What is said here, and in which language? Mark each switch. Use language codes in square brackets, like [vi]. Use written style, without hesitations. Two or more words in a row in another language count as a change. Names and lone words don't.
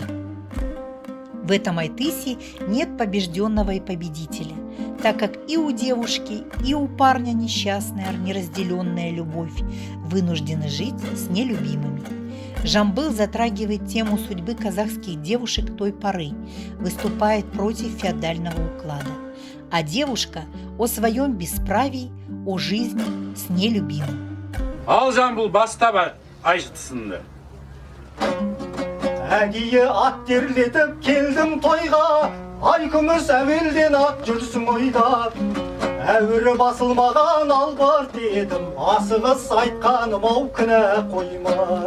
[ru] В этом айтысе нет побежденного и победителя, так как и у девушки, и у парня несчастная, неразделенная любовь вынуждены жить с нелюбимыми. Жамбыл затрагивает тему судьбы казахских девушек той поры, выступает против феодального уклада, а девушка о своем бесправии, о жизни с нелюбимым. [kk] Ал Жамбыл бастап айтысынды. Әдейі ат терлетіп келдім тойға, ай күміс әуелден ат жүрсің ойда. Әуірі басылмаған албырт едім, асығыс айтқаным ау кінә қойма.